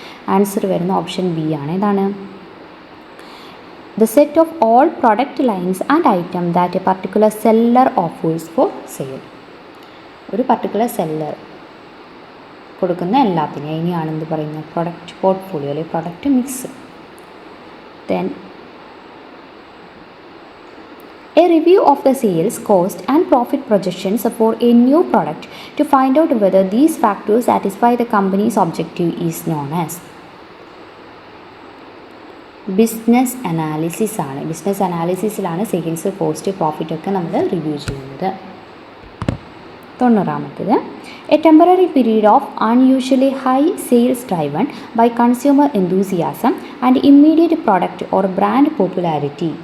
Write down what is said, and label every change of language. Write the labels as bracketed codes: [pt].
[ml] Answer വരുന്ന option B ആണ്. ഏതാണ്? [en] The set of all product lines and item that a particular seller offers for sale. [ml] ഒരു particular seller കൊടുക്കുന്ന എല്ലാത്തിനും ഇനിയാണെന്ന് പറയുന്നത് പ്രൊഡക്റ്റ് പോർട്ട്ഫോളിയോ അല്ലെങ്കിൽ product mix. [en] Then a review of the sales, cost and profit projections for a new product to find out whether these factors satisfy the company's objective is known as. [ml] Business analysis ആണ്. Business അനാലിസിസിലാണ് sales, cost, profit ഒക്കെ നമ്മൾ review ചെയ്യുന്നത്. [en] 90ാമത്തേത്, a temporary period of unusually high sales driven by consumer enthusiasm and immediate product or brand popularity.